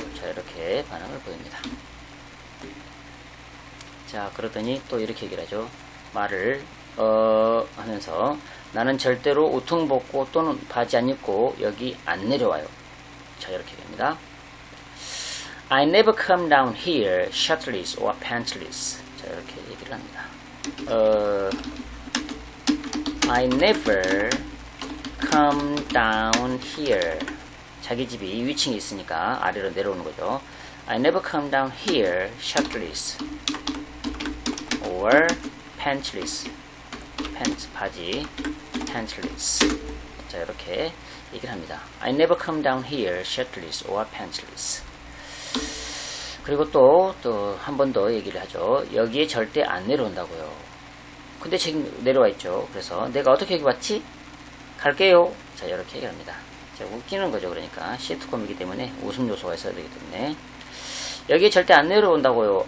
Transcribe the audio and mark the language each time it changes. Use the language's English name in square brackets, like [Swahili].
[Korean] 자, 이렇게 반응을 보입니다. 자, 그러더니 또 이렇게 얘기를 하죠. 말을 하면서 나는 절대로 우통 벗고 또는 바지 안 입고 여기 안 내려와요. 자, 이렇게 됩니다. [English] I never come down here shirtless or pantsless. [Korean] 자, 이렇게 얘기를 합니다. [English] I never come down here. [Korean] 자기 집이 위층에 있으니까 아래로 내려오는 거죠. [English] I never come down here shirtless or pantsless. pants, 바지, pantsless. [Korean] 자, 이렇게 얘기를 합니다. [English] I never come down here shirtless or pantsless. [Korean] 그리고 또 한 번 더 얘기를 하죠. 여기에 절대 안 내려온다고요. 근데 지금 내려와 있죠. 그래서 내가 어떻게 여기 왔지? 갈게요. 자, 이렇게 얘기를 합니다. 자, 웃기는 거죠. 그러니까 시트콤이기 때문에 웃음 요소가 있어야 되기 때문에 여기에 절대 안 내려온다고요.